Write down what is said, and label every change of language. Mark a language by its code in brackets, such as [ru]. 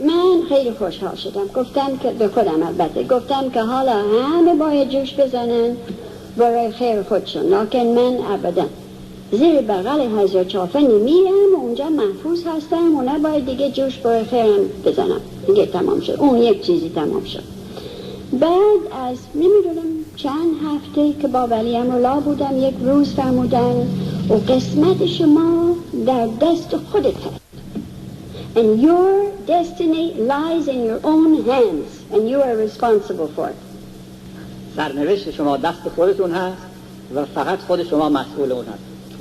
[fa] من خیلی خوشحال شدم. گفتم که به خودم البته گفتم که حالا همه باید جوش بزنن برای خیر خودشون، لکن من ابدا زیر بغل حضرت افندی میرم و اونجا محفوظ هستم و نباید دیگه جوش برای خیرم بزنم. دیگه تمام شد. اون یک چیزی تمام شد. بعد از نمیدونم چند هفته که با ولی امرالله بودم، یک روز فرمودن و قسمت شما در دست خودت هست. [en] And your destiny lies in your own hands and you are responsible for it. [fa] سرنوشت شما دست خودتون هست و فقط خود شما مسئول اون هست.